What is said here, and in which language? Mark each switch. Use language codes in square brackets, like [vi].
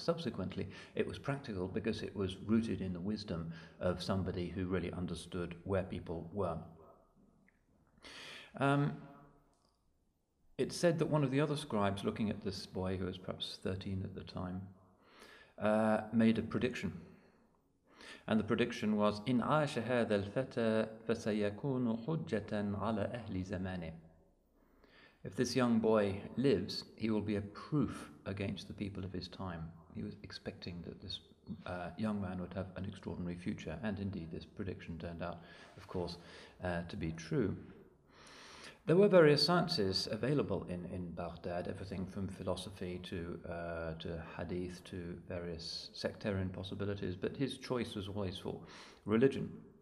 [en] Subsequently, it was practical because it was rooted in the wisdom of somebody who really understood where people were. It's said that one of the other scribes, looking at this boy, who was perhaps 13 at the time, made a prediction. And the prediction was, [ar] إِنْ عَاشَ هَذَا الْفَتَى فَسَيَكُونُ حُجَّةً عَلَى أَهْلِ زَمَانِهِ. [en] If this young boy lives, he will be a proof against the people of his time. He was expecting that this young man would have an extraordinary future, and indeed this prediction turned out, of course, to be true. There were various sciences available in Baghdad, everything from philosophy to hadith to various sectarian possibilities, but his choice was always for religion.